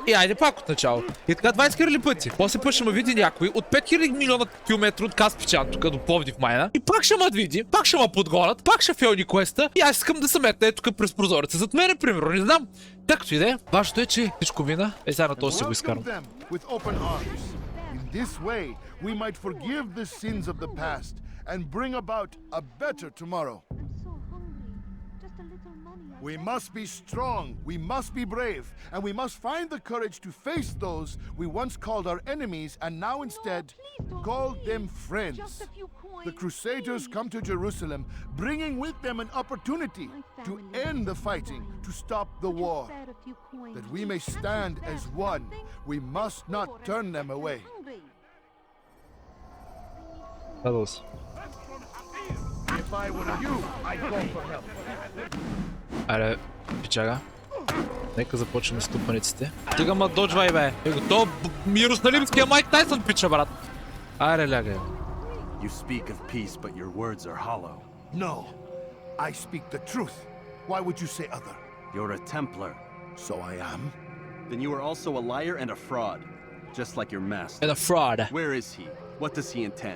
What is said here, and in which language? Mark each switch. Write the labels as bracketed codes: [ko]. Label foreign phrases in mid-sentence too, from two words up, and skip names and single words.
[bg] И айде пак от начало. И така 20 хиляди пъти. После път ще ме види някой от 5000 милиона километра от Каспичан, тук до Пловдив майна. И пак ще ме види, пак ще ме подгонят, пак ще фелни квеста и аз искам да се метна тук през прозореца. Зад мене, примерно, не знам. Както и да е, важното е, че всичко мина. Е, сега на този си го изкарам. [en] In this way, we might forgive the sins of the past and bring about a better tomorrow. We must be strong, we must be brave, and we must find the courage to face those we once called our enemies and now instead call them friends. The Crusaders come to Jerusalem, bringing with them an opportunity to end the fighting, to stop the war. That we may stand as one, we must not turn them away. [bg] Радост. [en] If I were you, I'd go for help. [bg] Аре, пичага. Нека започнем с тупаниците. Стига ма доджвай, бе. То Иерусалимския Майк Тайсън пича, брат. Аре, лягай. [en] You speak of peace, but your words are hollow. No, I speak the truth. Why would you say other? You're a Templar. So I am. Then you are also a liar and a fraud, just like your master. And a fraud. Where is he? What does he intend?